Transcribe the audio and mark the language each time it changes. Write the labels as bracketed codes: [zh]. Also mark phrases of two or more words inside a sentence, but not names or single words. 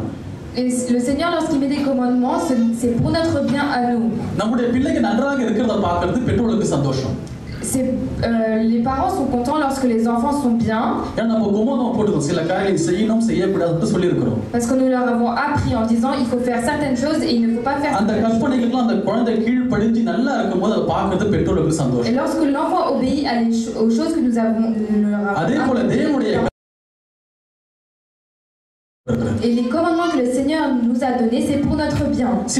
[fr] Et le Seigneur lorsqu'il met des commandements c'est pour notre bien à nous. [ta] நம்முடைய பிள்ளைக்கு நன்றாக இருக்கிறத பார்க்கிறது பெற்றோருக்கு சந்தோஷம். [fr] Les parents sont contents lorsque les enfants sont bien. Parce que nous leur avons appris en disant il faut faire certaines choses et il ne faut pas faire certaines choses. Et lorsque l'enfant obéit aux choses que nous avons leur et les commandements que le Seigneur nous a donnés, c'est pour notre bien.